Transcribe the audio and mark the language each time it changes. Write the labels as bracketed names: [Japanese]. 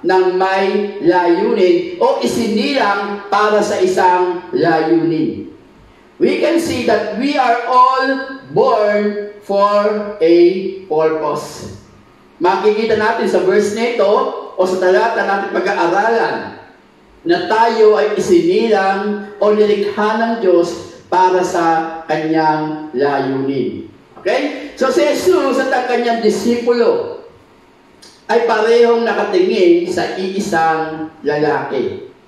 [Filipino] ng may layunin o isinilang para sa isang layunin. [English] We can see that we are all born for a purpose. [Filipino] Makikita natin sa verse nito o sa talata natin pag-aaralan na tayo ay isinilang o nilikha ng Diyos para sa kanyang layunin. Okay? So si Jesus at ang kanyang disipulo ay parehong nakatingin sa iisang lalaki.